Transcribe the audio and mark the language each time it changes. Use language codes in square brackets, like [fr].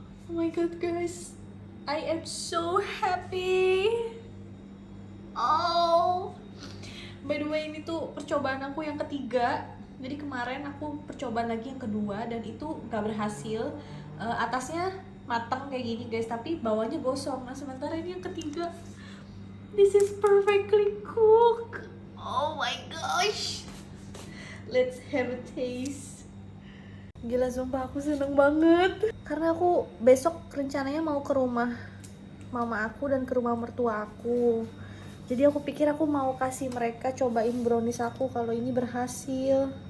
[en] Oh my god guys, I am so happy. Oh, by the way [id] ini tuh percobaan aku yang ketiga. Jadi kemarin aku percobaan lagi yang kedua dan itu gak berhasil. Atasnya matang kayak gini guys, tapi bawahnya gosong. Nah sementara ini yang ketiga, [en] this is perfectly cooked. Oh my gosh, let's have a taste. [id] Gila sumpah aku seneng banget, karena aku besok rencananya mau ke rumah mama aku dan ke rumah mertua aku. Jadi aku pikir aku mau kasih mereka cobain brownies aku kalau ini berhasil.